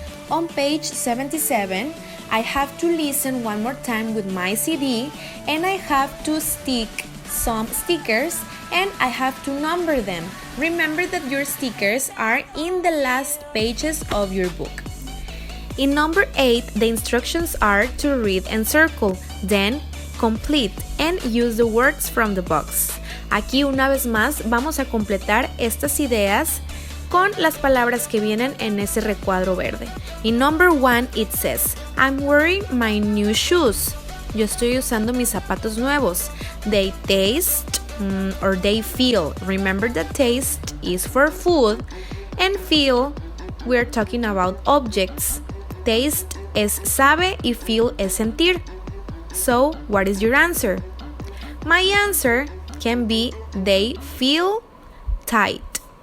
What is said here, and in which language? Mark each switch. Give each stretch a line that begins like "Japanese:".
English: On page 77, I have to listen one more time with my CD and I have to stick some stickers and I have to number them. Remember that your stickers are in the last pages of your book. In number 8, the instructions are to read and circle, then complete and use the words from the box.
Spanish: Aquí una vez más vamos a completar estas ideas con las palabras que vienen en ese recuadro verde.
English: In number 1, it says, I'm wearing my new shoes.
Spanish: Yo estoy usando mis zapatos nuevos.
English: They taste or they feel. Remember that taste is for food and feel, we're talking about objects.
Spanish: Taste es sabe y feel es sentir.
English: So, what is your answer? My answer can be they feel tight.